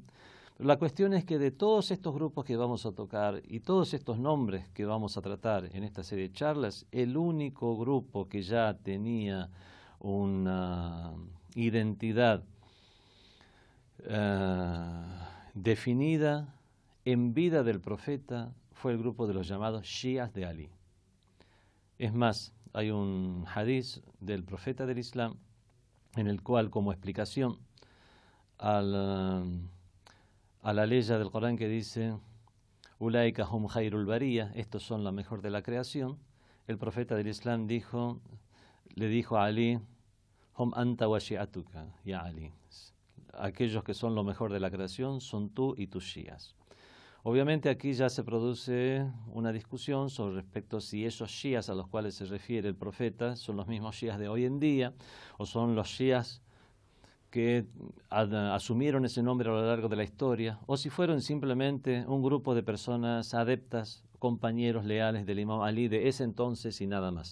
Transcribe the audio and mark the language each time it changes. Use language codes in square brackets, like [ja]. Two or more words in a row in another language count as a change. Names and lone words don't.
[es] Pero la cuestión es que de todos estos grupos que vamos a tocar y todos estos nombres que vamos a tratar en esta serie de charlas, el único grupo que ya tenía una identidad definida en vida del profeta fue el grupo de los llamados Shias de Ali. Es más, hay un hadiz del profeta del Islam en el cual, como explicación a la ley del Corán que dice [ar] أولئك هم خير البرية, [es] estos son la mejor de la creación, el profeta del Islam le dijo a Ali, [ar] هم أنت وشيعتك يا علي, [es] aquellos que son lo mejor de la creación son tú y tus shias. Obviamente aquí ya se produce una discusión sobre respecto a si esos shias a los cuales se refiere el profeta son los mismos shias de hoy en día o son los shias que asumieron ese nombre a lo largo de la historia, o si fueron simplemente un grupo de personas adeptas, compañeros leales del Imam Ali de ese entonces y nada más.